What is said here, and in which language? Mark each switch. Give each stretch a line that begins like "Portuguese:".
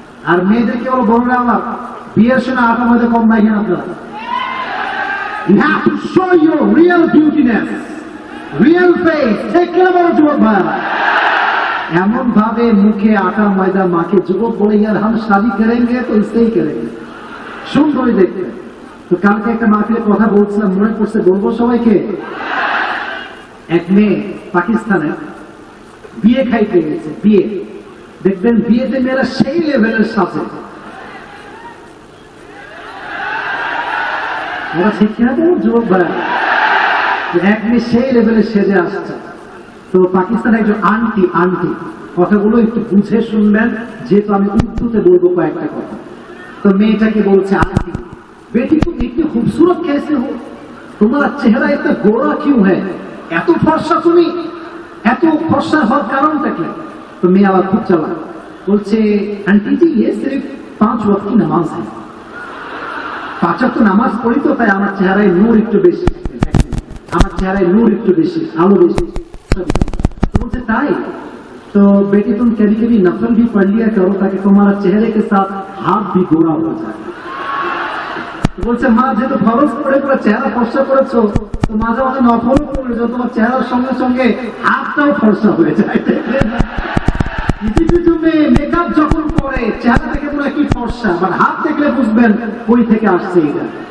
Bangla: আর মেয়েদেরকে বলো বললে আমার বিয়ের সময় আটা মধ্যে কম নাই কেন আপনারা?
English: You have to show your real beautiness, real face. Take care of
Bangla: যুবক ভাইরা। এমন ভাবে মুখে আটা ময়দা মাকে যুবক বলে
Hindi: यार हम शादी करेंगे तो इससे ही करेंगे,
Bangla: সুন্দরই দেখতে। তো কালকে একটা মাহফিলে কথা বলছিলাম, মনে পড়ছে, বলবো সবাইকে। এক মেয়ে পাকিস্তানে বিয়ে খাইতে গেছে, বিয়ে দেখবেন বিয়েতে মেয়েরা সেই লেভেলের সাজে, ওরা শিক্ষা দেয় যুবক ভাই। এক মেয়ে সেই লেভেলে সেজে আসছে। তো পাকিস্তানের একজন আন্টি কথাগুলো একটু বুঝে শুনবেন, যেহেতু আমি উর্দুতে বলবো কয়েকটা কথা।
Hindi: तो
Bangla: মেয়েটাকে বলছে,
Hindi: आंटी बेटी तुम इतनी खूबसूरत कैसे हो, तुम्हारा चेहरा इतना गोरा क्यों है,
Bangla: এত ফর্সা তুমি, এত ফর্সা হওয়ার কারণটা কি? তো মেয়ে আবার খুব চালাক, বলছে
Hindi: आंटी जी ये सिर्फ 5 वक्त की नमाज है,
Bangla: 5 ওয়াক্ত নামাজ পড়ি তো তাই আমার চেহারায় নূর একটু বেশি, আমার চেহারায় নূর একটু বেশি, আলো বেশি। বলছে তাই?
Hindi: तो बेटी तुम कभी कभी नफल भी पढ़ लिया करो ताकि तुम्हारा चेहरे के साथ हाथ भी गोरा हो जाए। तो
Bangla: बोलছে মা যেহেতু ফরজ পড়ে পুরো চেহারা ফর্সা করেছো, তো মাঝে মাঝে নফল পড়ে যাও, তোমার চেহারার সঙ্গে সঙ্গে হাতটাও ফর্সা হয়ে যায়। কিছু কিছু মেয়ে মেকআপ যখন করে চেহারা থেকে পুরো কি ফর্সা, বাট হাত দেখলে বুঝবেন কই থেকে আসছে এটা।